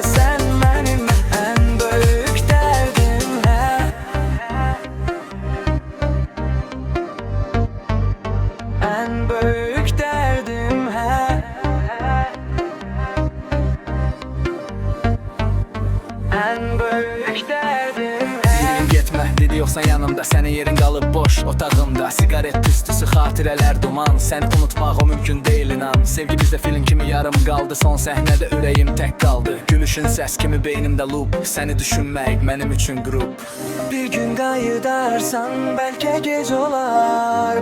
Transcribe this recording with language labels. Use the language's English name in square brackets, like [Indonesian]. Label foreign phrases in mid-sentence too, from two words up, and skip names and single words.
[Turkish] Sen benim en büyük derdim he. En büyük derdim he. En büyük derdim he. [Azerbaijani] Getmə dedi yoxsa yanımda, sənin yerin qalıb boş otağımda. Sigaret tüstüsü, xatirələr duman, səni unutmaq o mümkün deyil inan. Sevgi bizdə film kimi yarım qaldı, son səhnədə ürəyim tək qaldı. Gülüşün səs kimi beynimdə loop, səni düşünmək mənim üçün qrup. Bir gün qayıdarsan bəlkə gec olar.